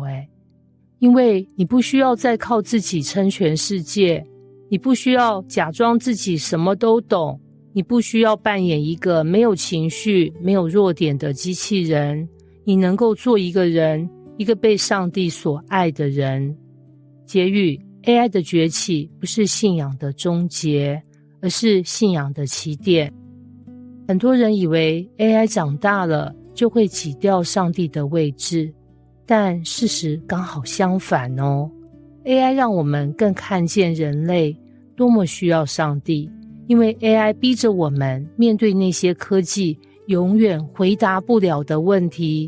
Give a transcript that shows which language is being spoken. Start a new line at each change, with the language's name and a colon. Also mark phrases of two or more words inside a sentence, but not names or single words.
Chinese: 因為你不需要再靠自己撐全世界，你不需要假裝自己什麼都懂，你不需要扮演一個沒有情緒、沒有弱點的機器人，你能夠做一個人，一個被上帝所愛的人。結語， AI 的崛起不是信仰的終結，而是信仰的起點。很多人以為 AI 長大了就會擠掉上帝的位置，但事實剛好相反哦。AI 讓我們更看見人類多麼需要上帝，因為 AI 逼着我們面對那些科技永遠回答不了的問題。